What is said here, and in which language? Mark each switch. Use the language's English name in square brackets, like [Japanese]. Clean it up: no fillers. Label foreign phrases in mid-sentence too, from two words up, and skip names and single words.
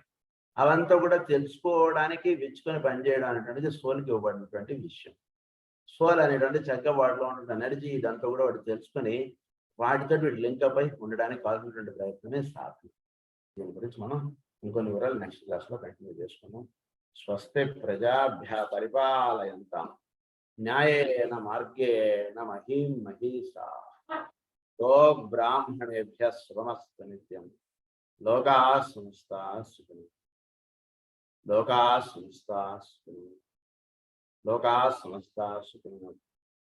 [Telugu] అవంతా కూడా తెలుసుకోవడానికి విచ్చుకొని పనిచేయడం అనేటువంటిది సోల్కి ఇవ్వబడినటువంటి విషయం. సోల్ అనేటువంటి చక్కగా వాటిలో ఉన్నటువంటి ఎనర్జీ ఇదంతా కూడా వాడు తెలుసుకొని వాటితో వీటి లింకప్ అయి ఉండడానికి కావాల్సినటువంటి ప్రయత్నమే సాధ్యం. దీని గురించి మనం ఇంకొన్ని వివరాలు [English] next classలో [Telugu] కంటిన్యూ చేసుకున్నాం. [Sanskrit] స్వస్తి ప్రజాభ్య పరిపాలయంతాం न्यायेन मार्गेण महीं महीषा गो ब्राह्मणेभ्यः शुभमस्तु नित्यं लोकाः समस्ताः सुखिनः लोकाः समस्ताः सुखिनः लोकाः समस्ताः सुखिनः।